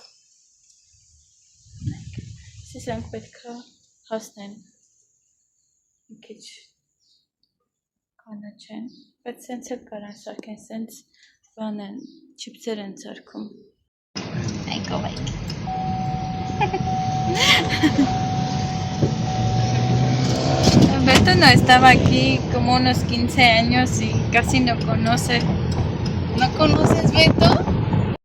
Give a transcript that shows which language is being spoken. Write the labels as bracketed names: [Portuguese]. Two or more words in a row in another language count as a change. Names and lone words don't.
[Armenian] սրանք պետք է հասնեն, մի քիչ կանաչ են, բայց սենց էլ կարան սարքեն, սենց բան են, չիպսեր են սարքում։ Այկովայք։ [Spanish] Beto no estaba aquí como unos 15 años y casi no conoce. ¿No conoces Beto?